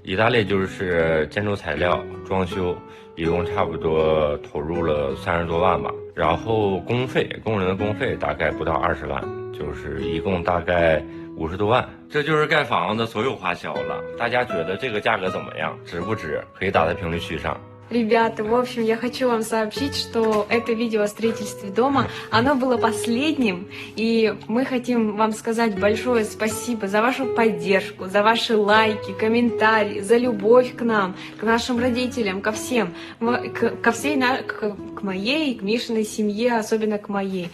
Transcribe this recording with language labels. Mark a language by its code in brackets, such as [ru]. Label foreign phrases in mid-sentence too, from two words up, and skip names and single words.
[zh] 一大类就是建筑材料、装修，一共差不多投入了30多万吧。然后工人的工费大概不到20万，就是一共大概50多万。这就是盖房子所有花销了。大家觉得这个价格怎么样？值不值？可以打在评论区上。 [ru] Ребята, в общем, я хочу вам сообщить, что это видео о строительстве дома, оно было последним, и мы хотим вам сказать большое спасибо за вашу поддержку, за ваши лайки, комментарии, за любовь к нам, к нашим родителям, ко всем, к моей, к Мишиной семье, особенно к моей.